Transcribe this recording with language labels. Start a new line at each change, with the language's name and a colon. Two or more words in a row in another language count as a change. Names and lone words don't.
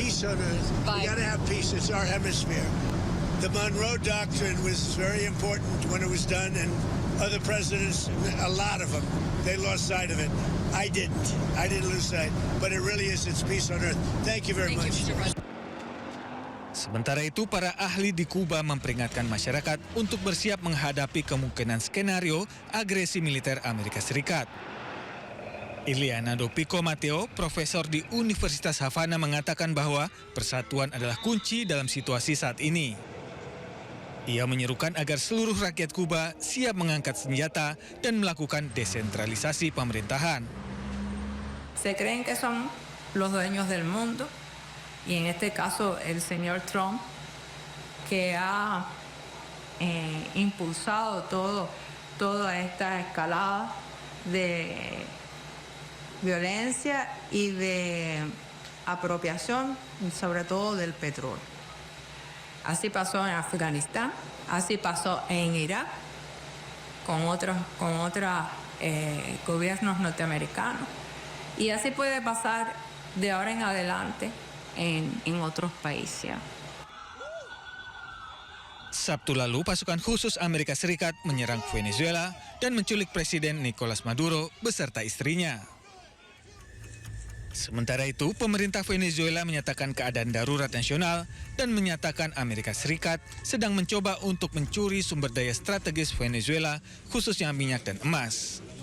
English: Peace on earth. We got to have peace. It's our hemisphere. The Monroe Doctrine was very important when it was done, and other presidents, a lot of them, they lost sight of it. I didn't lose sight, but it really is, it's peace on earth. Thank you very much.
Indonesian: Sementara itu, para ahli di Kuba memperingatkan masyarakat untuk bersiap menghadapi kemungkinan skenario agresi militer Amerika Serikat. Iliana Pico Mateo, profesor di Universitas Havana, mengatakan bahwa persatuan adalah kunci dalam situasi saat ini. Ia menyerukan agar seluruh rakyat Kuba siap mengangkat senjata dan melakukan desentralisasi pemerintahan.
Spanish: Se creen que son los dueños del mundo y en este caso el señor Trump, que ha impulsado toda esta escalada de violencia y de apropiación, sobre todo del petróleo. Así pasó en Afganistán, así pasó en Irak, con otros gobiernos norteamericanos. Y así puede pasar de ahora en adelante en otros países.
Indonesian: Sabtu lalu, pasukan khusus Amerika Serikat menyerang Venezuela dan menculik Presiden Nicolas Maduro beserta istrinya. Sementara itu, pemerintah Venezuela menyatakan keadaan darurat nasional dan menyatakan Amerika Serikat sedang mencoba untuk mencuri sumber daya strategis Venezuela, khususnya minyak dan emas.